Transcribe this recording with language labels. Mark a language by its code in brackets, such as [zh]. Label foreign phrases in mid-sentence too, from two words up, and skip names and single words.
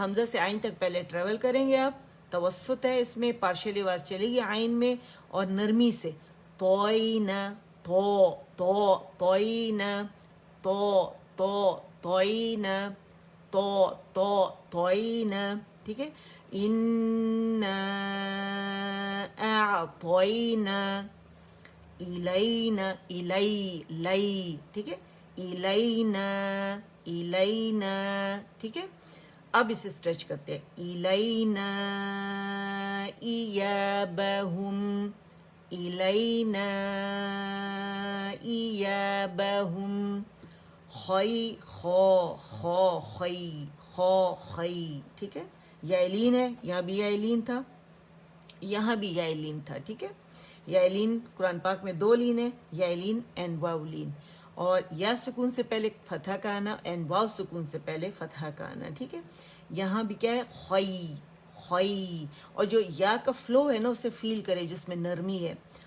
[ur] حمزہ سے عین تک پہلے ٹریول کریں گے آپ, توسط ہے اس میں, پارشلی آواز چلے گی عین میں, اور نرمی سے توئینا تو تو توئینا تو تو توئینا تو تو توئینا, ٹھیک ہے. [ar] انا اعطینا الینا الی لی, [ur] ٹھیک ہے. [ar] الینا الینا, [ur] ٹھیک ہے. اب اسے اسٹریچ کرتے ہیں. [ar] الینا ایابہم الینا ایابہم خی خو خو خی خو خی, [ur] ٹھیک ہے. یائلین ہے, یہاں بھی یائلین تھا, یہاں بھی یائلین تھا, ٹھیک ہے. یائلین قرآن پاک میں 2 لین ہے, یائلین اینڈ واو لین, اور یا سکون سے پہلے فتحہ کا آنا اینڈ واو سکون سے پہلے فتحہ کا آنا, ٹھیک ہے. یہاں بھی کیا ہے, خی خی, اور جو یا کا فلو ہے نا اسے فیل کرے جس میں نرمی ہے.